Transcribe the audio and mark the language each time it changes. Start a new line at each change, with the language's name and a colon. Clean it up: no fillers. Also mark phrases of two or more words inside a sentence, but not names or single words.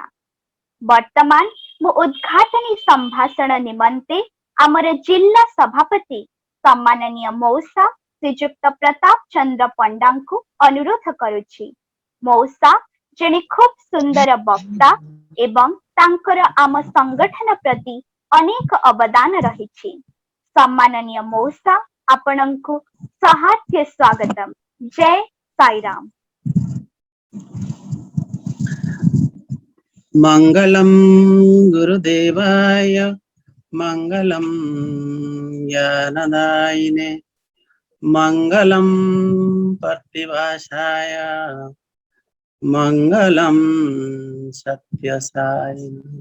Odia: ବର୍ତ୍ତମାନ ମୁଁ ଉଦ୍ଘାଟନୀ ସମ୍ଭାଷଣ ନିମନ୍ତେ ଆମର ଜିଲ୍ଲା ସଭାପତି ସମ୍ମାନନୀୟ ମଉସା ଶ୍ରୀଯୁକ୍ତ ପ୍ରତାପ ଚନ୍ଦ୍ର ପଣ୍ଡା କୁ ଅନୁରୋଧ କରୁଛି। ମଉସା ଜଣେ ଖୁବ୍ ସୁନ୍ଦର ବକ୍ତା ଏବଂ ତାଙ୍କର ଆମ ସଂଗଠନ ପ୍ରତି ଅନେକ ଅବଦାନ ରହିଛି। ସମ୍ମାନନୀୟ ମଉସା ଆପଣଙ୍କୁ ସହର୍ଷ ସ୍ୱାଗତମ୍। ଜୟ ସାଇ ରାମ।
Sanskrit: मंगलम गुरुदेवाय मंगलम ज्ञानदायिने मंगलम प्रतिभाषाय मंगलम सत्यसायिने।